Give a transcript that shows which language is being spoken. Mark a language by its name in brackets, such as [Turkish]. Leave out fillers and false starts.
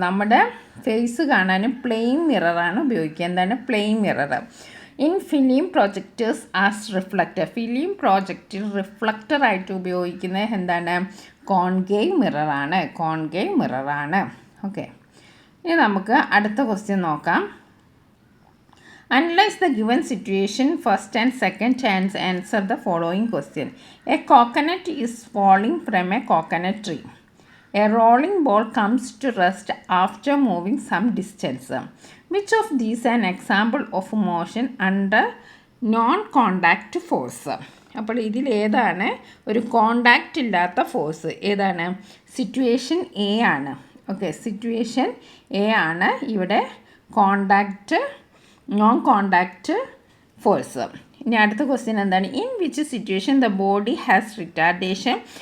[Malayalam] നമ്മുടെ ഫേസ് കാണാനും പ്ലെയിൻ മിററാണ് ഉപയോഗിക്കുക. എന്താണ്? Plain mirror. [English] In film projectors as reflector. [Malayalam] Film projector റിഫ്ലക്റ്ററായിട്ട് ഉപയോഗിക്കുന്നത് എന്താണ്? കോൺകേവ് മിററാണ്. കോൺകേവ് മിററാണ്. ഓക്കെ, ഇനി നമുക്ക് അടുത്ത ക്വസ്റ്റ്യൻ നോക്കാം. [English] Analyze the given situation first and second and answer the following question. A coconut is falling from a coconut tree. A rolling ball comes to rest after moving some distance. Which of these an example of motion under non-contact force? [Malayalam] അപ്പോൾ ഇതിൽ ഏതാണ് ഒരു contact ഇല്ലാത്ത force? ഏതാണ്? Situation A ആണ്. Okay, situation A ആണ് ഇവിടെ contact, non contact force. ഇനി അടുത്ത ക്വസ്റ്റ്യൻ എന്താണ്? [English] In which situation the body has retardation?